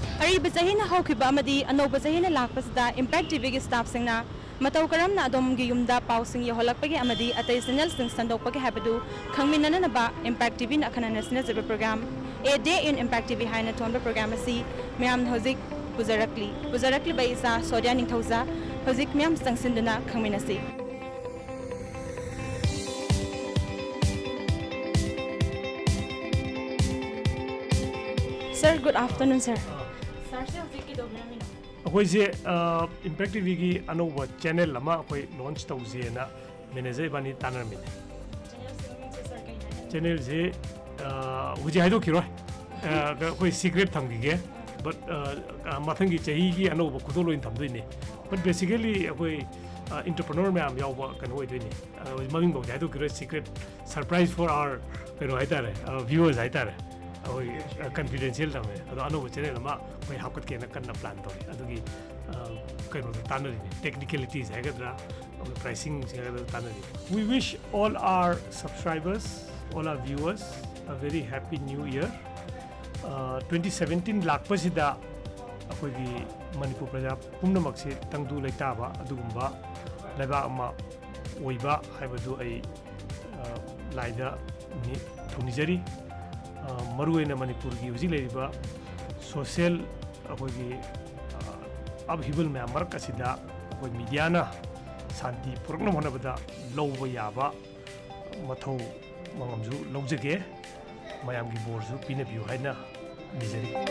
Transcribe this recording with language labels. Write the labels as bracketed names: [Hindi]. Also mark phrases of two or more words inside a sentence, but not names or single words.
[Manipuri] ꯑꯔꯤꯕ ꯆꯍꯤꯅ ꯍꯧꯈꯤꯕ ꯑꯃꯗꯤ ꯑꯅꯧꯕ ꯆꯍꯤꯅ ꯂꯥꯛꯄꯁꯤꯗ ꯏꯝꯄꯦꯛ ꯇꯤꯚꯤꯒꯤ ꯁ꯭ꯇꯥꯐꯁꯤꯡꯅ ꯃꯇꯧ ꯀꯔꯝꯅ ꯑꯗꯣꯝꯒꯤ ꯌꯨꯝꯗ ꯄꯥꯎꯁꯤꯡ ꯌꯧꯍꯜꯂꯛꯄꯒꯦ ꯑꯃꯗꯤ ꯑꯇꯩ ꯆꯦꯅꯦꯜꯁꯤꯡ ꯁꯟꯗꯣꯛꯄꯒꯦ ꯍꯥꯏꯕꯗꯨ ꯈꯪꯃꯤꯟꯅꯅꯕ ꯏꯝꯄꯦꯛ ꯇꯤꯚꯤꯅ ꯑꯈꯟꯅꯅ ꯁꯤꯟꯅꯖꯕ ꯄ꯭ꯔꯣꯒ꯭ꯔꯥꯝ ꯑꯦ ꯗꯦ ꯏꯟ ꯏꯝꯄꯦꯛ ꯇꯤꯚꯤ ꯍꯥꯏꯅ ꯊꯣꯟꯕ ꯄ꯭ꯔꯣꯒ꯭ꯔꯥꯝ ꯑꯁꯤ ꯃꯌꯥꯝꯅ ꯍꯧꯖꯤꯛ ꯄꯨꯖꯔꯛꯂꯤꯕ ꯏꯆꯥ ꯁꯣꯗꯤꯌꯥ ꯅꯤꯡꯊꯧꯖꯥ ꯍꯧꯖꯤꯛ ꯃꯌꯥꯝ ꯆꯪꯁꯤꯟꯗꯨꯅ ꯈꯪꯃꯤꯟꯅꯁꯤ꯫ [English] Sir, good afternoon, sir. [Manipuri] Sir, hꯧꯖꯤꯛ ꯀꯩꯗꯧꯕꯤꯔꯝꯃꯤꯅꯣ? ꯑꯩꯈꯣꯏꯁꯦ ꯏꯝꯄꯦꯛ ꯇꯤꯚꯤꯒꯤ ꯑꯅꯧꯕ ꯆꯦꯅꯦꯜ ꯑꯃ ꯑꯩꯈꯣꯏ ꯂꯣꯟꯆ ꯇꯧꯁꯦꯅ ꯃꯦꯅꯦꯖꯔ ꯏꯕꯥꯅꯤ ꯇꯥꯟꯅꯔꯝꯃꯤꯅꯦ꯫ ꯆꯦꯅꯦꯜꯁꯦ ꯍꯧꯖꯤꯛ ꯍꯥꯏꯗꯣꯛꯈꯤꯔꯣꯏ, ꯑꯩꯈꯣꯏ ꯁꯤꯀ꯭ꯔꯦꯠ ꯊꯝꯈꯤꯒꯦ, ꯕꯠ ꯃꯊꯪꯒꯤ ꯆꯍꯤꯒꯤ ꯑꯅꯧꯕ ꯈꯨꯗꯣꯜ ꯊꯝꯗꯣꯏꯅꯦ꯫ [English] but basically [Manipuri] ꯑꯩꯈꯣꯏ ꯏꯟꯇꯔꯄ꯭ꯔꯦꯅꯔ ꯃꯌꯥꯝ ꯌꯥꯎꯕ ꯀꯩꯅꯣ ꯑꯣꯏꯗꯣꯏꯅꯦ꯫ ꯃꯃꯤꯡꯐꯥꯎꯗꯤ ꯍꯥꯏꯗꯣꯛꯈꯤꯔꯣꯏ, [English] secret surprise for our [Manipuri] ꯀꯩꯅꯣ ꯍꯥꯏꯇꯥꯔꯦ, ꯚ꯭ꯌꯨꯋꯔꯁ ꯍꯥꯏꯇꯥꯔꯦ꯫ ꯑꯩꯈꯣꯏ ꯀꯟꯐꯤꯗꯦꯟꯁꯤꯌꯦꯜ ꯊꯝꯃꯦ, ꯑꯗꯣ ꯑꯅꯧꯕ ꯆꯦꯅꯦꯜ ꯑꯃ ꯑꯩꯈꯣꯏ ꯍꯥꯞꯀꯠꯀꯦꯅ ꯀꯟꯅ ꯄ꯭ꯂꯥꯟ ꯇꯧꯔꯤ꯫ ꯑꯗꯨꯒꯤ ꯀꯩꯅꯣꯗꯣ ꯇꯥꯟꯅꯔꯤꯅꯦ, ꯇꯦꯛꯅꯤꯀꯦꯂꯤꯇꯤꯁ ꯍꯥꯏꯒꯗ꯭ꯔꯥ, ꯄ꯭ꯔꯥꯏꯁꯤꯡꯁ ꯍꯥꯏꯒꯗ꯭ꯔꯥ ꯇꯥꯟꯅꯔꯤ꯫ [English] We wish all our subscribers, all our viewers a very happy new year. [Manipuri] 2017 ꯂꯥꯛꯄꯁꯤꯗ ꯑꯩꯈꯣꯏꯒꯤ ꯃꯅꯤꯄꯨꯔ ꯄ꯭ꯔꯖꯥ ꯄꯨꯝꯅꯃꯛꯁꯦ ꯇꯪꯗꯨ ꯂꯩꯇꯥꯕ ꯑꯗꯨꯒꯨꯝꯕ ꯂꯩꯕꯥꯛ ꯑꯃ ꯑꯣꯏꯕ ꯍꯥꯏꯕꯗꯨ ꯑꯩ ꯂꯥꯏꯗ ꯊꯧꯅꯤꯖꯔꯤ꯫ ꯃꯔꯨꯑꯣꯏꯅ ꯃꯅꯤꯄꯨꯔꯒꯤ ꯍꯧꯖꯤꯛ ꯂꯩꯔꯤꯕ ꯁꯣꯁꯤꯌꯦꯜ ꯑꯩꯈꯣꯏꯒꯤ ꯑꯞꯍꯤꯕꯜ ꯃꯌꯥꯝ ꯃꯔꯛ ꯑꯁꯤꯗ ꯑꯩꯈꯣꯏ ꯃꯤꯗꯤꯌꯥꯅ ꯁꯥꯟꯇꯤ ꯄꯨꯔꯛꯅꯕ ꯍꯣꯠꯅꯕꯗ ꯂꯧꯕ ꯌꯥꯕ ꯃꯊꯧ ꯃꯉꯝꯁꯨ ꯂꯧꯖꯒꯦ, ꯃꯌꯥꯝꯒꯤ ꯕꯣꯔꯁꯨ ꯄꯤꯅꯕꯤꯌꯨ ꯍꯥꯏꯅ ꯅꯤꯖꯔꯤ꯫